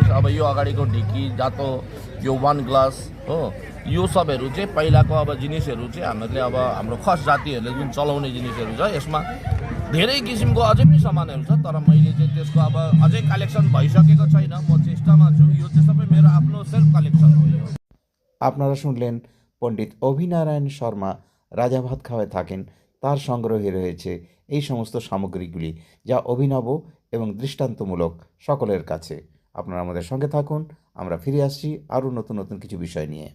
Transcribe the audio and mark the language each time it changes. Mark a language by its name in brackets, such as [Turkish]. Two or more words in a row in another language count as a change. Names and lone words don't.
[Nepali] अब यो अगाडिको ढिकी जातो, यो 1 ग्लास हो, यो सबहरू चाहिँ पहिलाको अब जिनिसहरू चाहिँ हामीले अब हाम्रो खस जातिहरूले जुन चलाउने जिनिसहरू छ। यसमा धेरै किसिमको अझै पनि सामानहरू छ, तर मैले चाहिँ त्यसको अब अझै कलेक्सन भइसकेको छैन। म चेष्टामा छु। यो चाहिँ सबै मेरो आफ्नो [English] self collection [Nepali] हो। [Bangla] আপনারা শুনলেন পণ্ডিত অভিনারায়ণ শর্মা রাজা ভাত খাওয়ায় থাকেন, তার সংগ্রহে রয়েছে এই সমস্ত সামগ্রীগুলি, যা অভিনব এবং দৃষ্টান্তমূলক সকলের কাছে। আপনারা আমাদের সঙ্গে থাকুন, আমরা ফিরে আসছি আরও নতুন নতুন কিছু বিষয় নিয়ে।